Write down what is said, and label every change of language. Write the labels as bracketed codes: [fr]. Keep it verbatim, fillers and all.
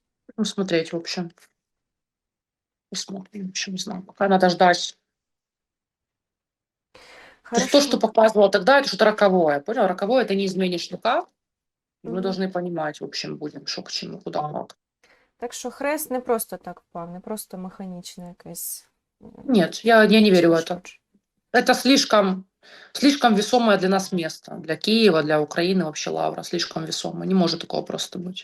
[ru] Будем смотреть, в общем. Посмотрим, в общем, не знаю. Пока надо ждать. То есть то, Хорошо. что показывала тогда, это что-то роковое. Понял? Роковое это не изменишь никак. И мы Мгм. должны понимать, в общем, будем, что к чему, куда, как. [uk] Так що хрест не просто так впав, не просто механічно якесь м, [ru] Нет, я, я не верю в это. [uk] шкоджу. [ru] Это слишком, слишком весомое для нас место. Для Киева, для Украины вообще Лавра. Слишком весомое. Не может такого просто быть.